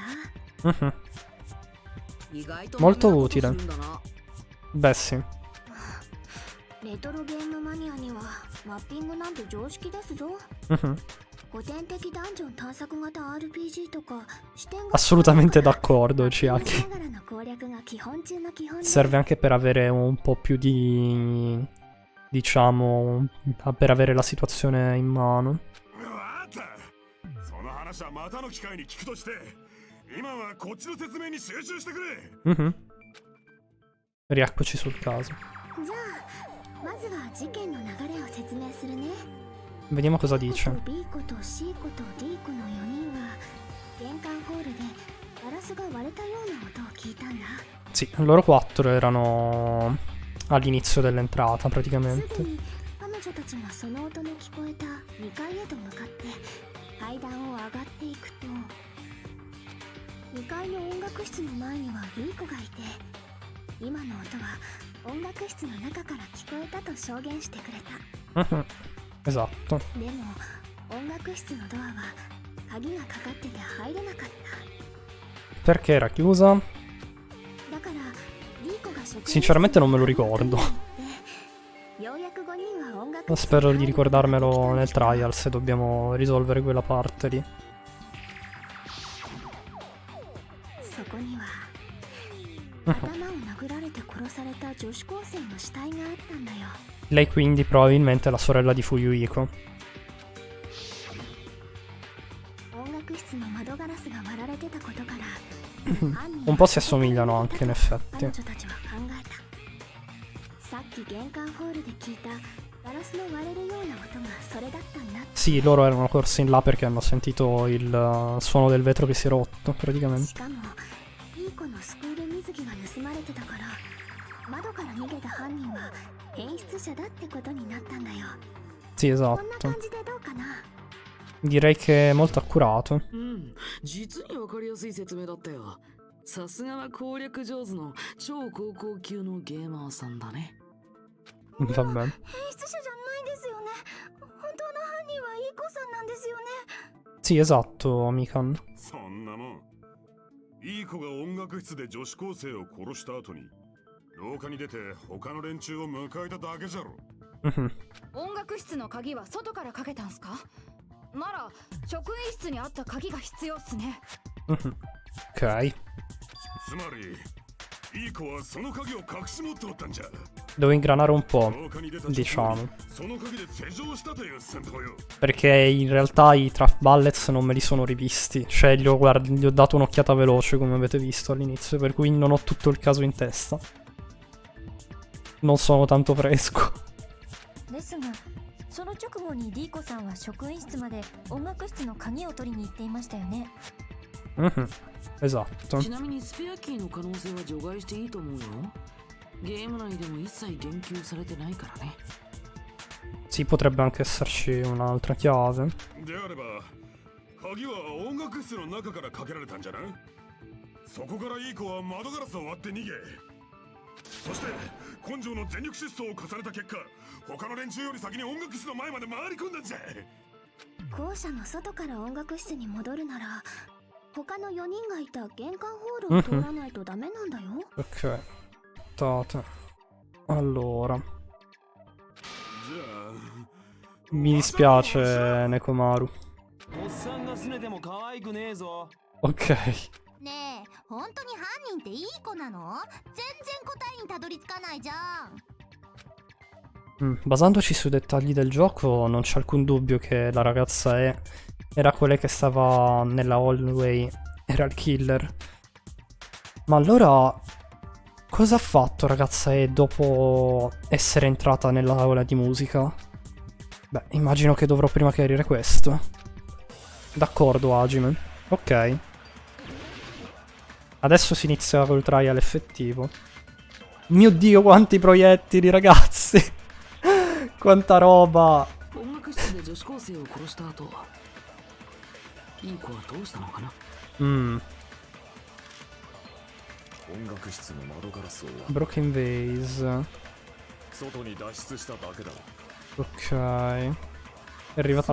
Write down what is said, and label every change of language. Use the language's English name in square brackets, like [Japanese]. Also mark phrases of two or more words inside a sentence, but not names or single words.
[Japanese] Mhm. 意外と [Italian] Molto [Japanese] 真面目なこと [Italian] utile. [Japanese] するんだな。 [Italian] Beh, sì. [Japanese] レトロゲームマニアにはマッピングなんて常識ですぞ。 Mhm. 古典的ダンジョン探索型 RPG とか視点が [Italian] Assolutamente d'accordo, Chiaki. [Japanese] ながらの攻略が基本中の基本で [Italian] Serve anche per avere un po' più di... diciamo... per avere la situazione in mano. [Japanese] あったその話はまたの機会に聞くとして、今はこっちの説明に集中してくれ。 [Italian] Mhm. Rieccoci sul caso. [Japanese] じゃあまずは事件の流れを説明するね。 [Italian] Vediamo cosa dice. [Japanese] B 子と C 子と D 子の4人は玄関ホールでガラスが割れたような音を聞いたんだ。 [Italian] Sì, loro 4 erano all'inizio dell'entrata [Japanese] すぐ [Italian] praticamente. [Japanese] に彼女たちがその音の聞こえた2階へと向かって階段を上がっていくと、2階の音楽室の前には B 子がいて、今の音は音楽室の中から聞こえたと証言してくれた。 [Italian] Mhm. Esatto. [Japanese] でも音楽室のドアは鍵がかかってて入れなかった。 [Italian] Perché era chiusa? [Japanese] だからリーコが職員室 [Italian] Sinceramente non me lo ricordo. [Japanese] ようやく5人は音楽室 [Italian] Spero [Japanese] に [Italian] di [Japanese] 入ることができたん [Italian] ricordarmelo [Japanese] だ [Italian] nel [Japanese] けど、 [Italian] trial se dobbiamo risolvere quella parte lì. [Japanese] そこには頭を殴られて殺された女子高生の死体があったんだよ。 [Italian] Lei quindi probabilmente è la sorella di Fuyuhiko. [Japanese] 音楽室の窓ガラスが割られてたことから [Italian] Un po' si assomigliano anche in [Japanese] 彼 [Italian] effetti. [Japanese] 女たちは考えた。さっき玄関ホールで聞いたガラスの割れるような音がそれだったんだ。 [Italian] Sì, loro erano corsi in là perché hanno sentito il suono del vetro che si è rotto [Japanese] し [Italian] praticamente. [Japanese] かもいい子のスクール水着が盗まれてたから、窓から逃げた犯人は変質者だってことになったんだよ。 [Italian] Sì, [Japanese] こんな [Italian] esatto. [Japanese] 感じでどうかな。 [Italian] Direi che è molto accurato. [Japanese] 実にわかりやすい説明だったよ。さすがは攻略上手の超高校級のゲーマーさんだね。 [Italian] Va bene. [Japanese] 変質者じゃないですよね。本当の犯人はいい子さんなんですよね。 [Italian] Sì, esatto, Mikan. [Japanese] そんなもん。いい子が音楽室で女子高生を殺した後に廊下に出て他の連中を迎えただけじゃろ。 Mhm. 音楽室の鍵は外からかけたんすか？なら職員室にあった鍵が必要っすね。 Mhm. Ok. つまりいい子はその鍵を隠し持っておったんじゃ。 [Italian] Devo ingranare un po', [Japanese] 廊下に出た [Italian] diciamo. [Japanese] その鍵で施錠したという戦闘よ。 [Italian] Perché in realtà i Trap Bullets non me li sono rivisti. Cioè, gli ho dato un'occhiata veloce, come avete visto all'inizio. Per cui non ho tutto il caso in testa. Non sono tanto fresco. [Japanese] ですが、その直後にリーコさんは職員室まで音楽室の鍵を取りに行っていましたよね。 [Italian] Mhm. Esatto. [Japanese] ちなみにスペアキーの可能性は除外していいと思うよ。ゲーム内でも一切言及されてないからね。 [Italian] Sì, potrebbe anche esserci un'altra chiave. [Japanese] であれば鍵は音楽室の中からかけられたんじゃない？そこからいい子は窓ガラスを割って逃げ、そして根性の全力疾走を重ねた結果、他の連中より先に音楽室の前まで回り込んだんじゃ。校舎の外から音楽室に戻るなら他の4人がいた玄関ホールを通らないとダメなんだよ。 [Italian] Ok. Aspettate. Allora. [Japanese] じゃあ [Italian] Mi dispiace, Nekomaru. [Japanese] おっさんが拗ねても可愛くねえぞ。 Ok. ねえ、本当に犯人っていい子なの？全然答えにたどり着かないじゃん。 [Italian] Basandoci sui dettagli del gioco, non c'è alcun dubbio che la ragazza era quella che stava nella hallway, era il killer. Ma allora, cosa ha fatto ragazza E dopo essere entrata nell'aula di musica? Beh, immagino che dovrò prima chiarire questo. D'accordo, Hajime. Ok. Adesso si inizia col trial effettivo. Mio Dio, quanti proiettili, ragazzi! Quanta roba! [Japanese] 音楽室で女子高生を殺した後、いい子はどうしたのかな。音楽室の窓ガラスを割る [English] Broken vase. [Japanese] 外に脱出しただけだ。 [Italian] Ok. È arrivata